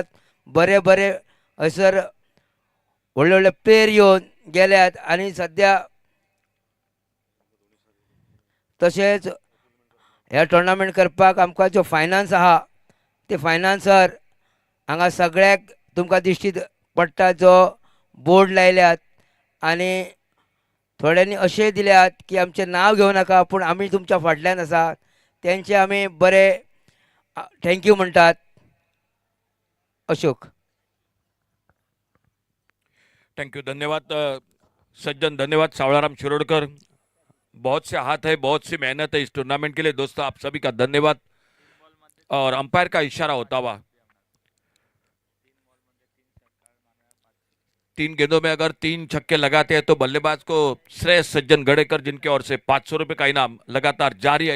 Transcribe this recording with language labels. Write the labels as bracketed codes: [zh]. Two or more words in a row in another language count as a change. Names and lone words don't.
[kok] बरे बरे हयसर व्हडले व्हडले प्लेयर येवन गेल्यात आनी सद्या तशेंच ह्या टोर्नामेंट करपाक आमकां जो फायनान्स आहा ते फायनान्सर हांगा सगळ्याक तुमकां दिश्टी पडटा जो बोर्ड लायल्यात आनी थोड्यांनी अशेंय दिल्यात की आमचें नांव घेवं नाका पूण आमी तुमच्या फाटल्यान आसा. तेंचे आमी बरे थँक्यू म्हणटात. अशोक. [en] thank you, [hi] धन्यवाद सज्जन, धन्यवाद सावळाराम शिरोडकर। बहुत से हाथ है, बहुत सी मेहनत है इस टूर्नामेंट के लिए। दोस्तों आप सभी का धन्यवाद। और अंपायर का इशारा होता हुआ 3 गेंदों में अगर 3 छक्के लगाते हैं तो बल्लेबाज को श्रेयस सज्जन गड़ेकर, जिनकी ओर से 500 रुपए का इनाम लगातार जारी है।